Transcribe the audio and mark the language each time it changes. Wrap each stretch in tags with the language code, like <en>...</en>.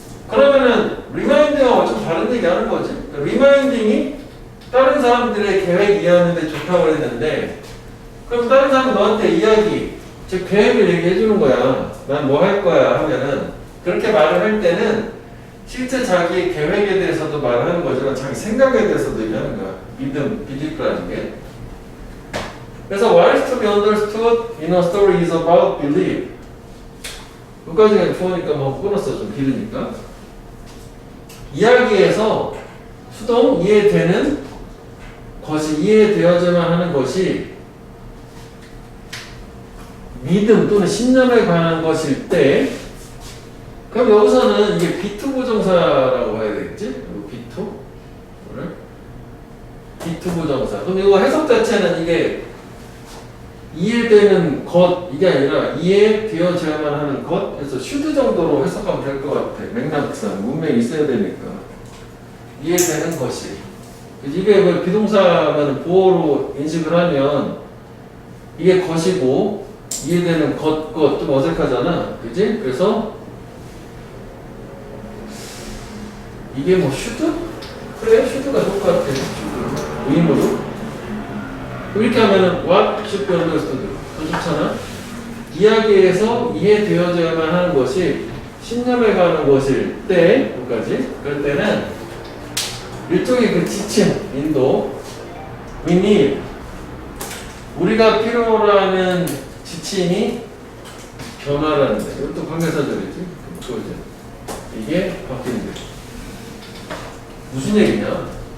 <ko>그러면은 리마인딩하고 좀 다른 얘기 하는 거지. 리마인딩이 다른 사람들의 계획 이해하는데 좋다고 했는데, 그럼 다른 사람은 너한테 이야기, 즉 계획을 얘기해 주는 거야. 난 뭐 할 거야 하면은, 그렇게 말을 할 때는 실제 자기의 계획에 대해서도 말을 하는 거지만 자기 생각에 대해서도 얘기하는 거야. 믿음, belief라는 게. 그래서</ko> <en>what is to be understood in a story is about belief.</en> <ko>여기까지가 좋으니까 뭐 끊었어. 좀 길으니까. 이야기에서 수동 이해되는 것이 이해되어야만 하는 것이 믿음 또는 신념에 관한 것일 때, 그럼 여기서는 이게 B2 부정사라고 해야 되겠지? B2? 오늘 B2 부정사. 그럼 이거 해석 자체는 이게 이해되는 것, 이게 아니라 이해되어져야만 하는 것, 그래서 should 정도로 해석하면 될 것 같아. 맥락상 문맥이 있어야 되니까. 이해되는 것이. 이게 뭐 비동사면 보어로 인식을 하면 이게 것이고 이해되는 것 좀 어색하잖아. 그지? 그래서 이게 뭐 should? 그래, should가 좋을 것 같아. 의무로. 이렇게 하면은</ko> <en>what should be understood.</en> <ko>더 좋잖아. 이야기에서 이해되어져야만 하는 것이 신념에 관한 것일 때, 여기까지. 그럴 때는 일종의 그 지침, 인도,</ko> <en>we need,</en> <ko>우리가 필요로 하는 지침이 변화라는 데. 이것도 관계사절이지. 그거죠. 이게 바뀌는 데. 무슨 얘기냐?</ko>